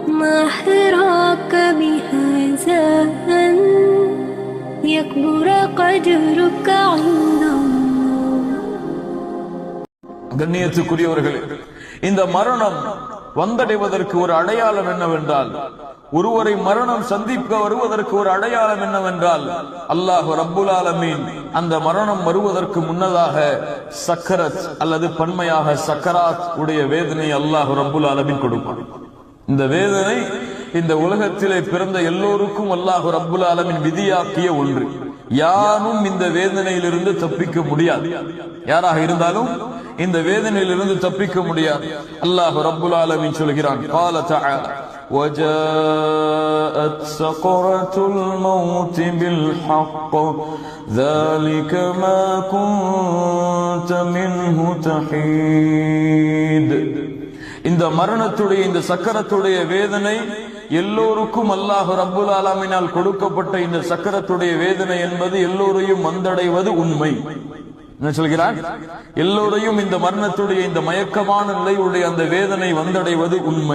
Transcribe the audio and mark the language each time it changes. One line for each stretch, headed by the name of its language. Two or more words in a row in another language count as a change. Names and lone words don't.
Arabic: ما حراك بهذا أن يكبر قدرك عند الله.
Tamil: கண்ணியத்துக்குரியவர்களே, இந்த மரணம் வந்தடைவதற்கு ஒரு அடையாளம் என்னவென்றால், ஒருவரை மரணம் சந்திக்க வருவதற்கு ஒரு அடையாளம் என்னவென்றால்,
Arabic: الله رب العالمين
Tamil: அந்த மரணம் வருவதற்கு முன்னதாக சக்கரத் அல்லது பன்மையாக சக்கராத் உடைய வேதனை
Arabic: الله رب العالمين
Tamil: கொடுப்பான். இந்த வேதனை இந்த உலகத்திலே பிறந்த எல்லோருக்கும்
Arabic: الله رب العالمين
Tamil: விதியாக்கிய ஒன்று. யாரும் இந்த வேதனையிலிருந்து தப்பிக்க முடியாது. யாராக இருந்தாலும் இந்த வேதனையிலிருந்து தப்பிக்க முடியாது.
Arabic: الله رب العالمين
Tamil: சொல்கிறான்,
Arabic: قال تعالى وجاءت سكرة الموت بالحق ذلك ما كنت منه تحيد.
Tamil: இந்த மரணத்துடைய இந்த சக்கரத்துடைய வேதனை எல்லோருக்கும்
Arabic: الله رب العالمين
Tamil: கொடுக்கப்பட்ட இந்த சக்கரத்துடைய வேதனை என்பது எல்லோரையும் வந்தடைவது உண்மை. என்ன சொல்கிறார்? எல்லோரையும் இந்த மரணத்துடைய இந்த மயக்கமான நிலையுடைய அந்த வேதனை வந்தடைவது உண்மை.